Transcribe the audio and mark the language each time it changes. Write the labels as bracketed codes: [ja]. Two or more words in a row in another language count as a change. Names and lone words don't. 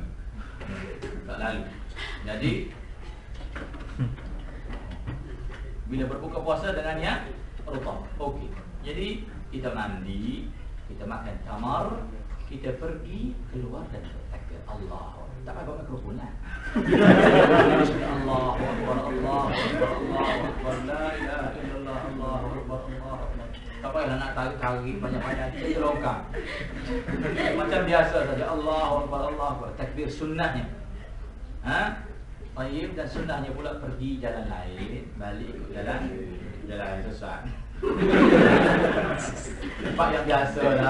[ms] Tak lalu. Jadi bila berbuka puasa dengan yang rutab. Okey. Jadi kita mandi, kita makan tamar, kita pergi keluar dan bertakbir. Allah. Tak payah bawa mikrofon lah. [ar] الله أكبر، الله أكبر، الله أكبر، لا إله إلا الله، الله أكبر، الله أكبر. [ms] Tak payah nak tarik-tarik banyak-banyak, kita longkang. Macam biasa saja. [ar] الله أكبر، الله أكبر. [ms] Takbir sunnahnya. Tayyib, dan sunnahnya pula pergi jalan lain, balik jalan lain sesat. Tempat yang biasa lah.